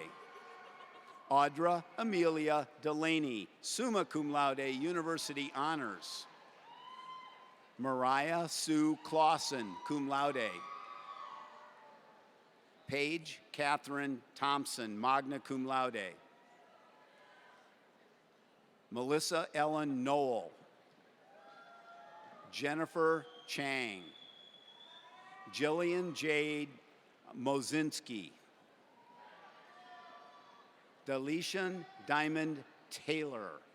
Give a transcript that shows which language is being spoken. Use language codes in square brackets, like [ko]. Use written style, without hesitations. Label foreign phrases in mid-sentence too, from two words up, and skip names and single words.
[en] Audra Amelia Delaney, [la] summa cum laude, [en] University Honors. Mariah Sue Clausen, [la] cum laude. [en] Paige Catherine Thompson, [la] magna cum laude. [en] Melissa Ellen Knoll. Jennifer Chang. Jillian Jade Mozinski. Delician Diamond Taylor.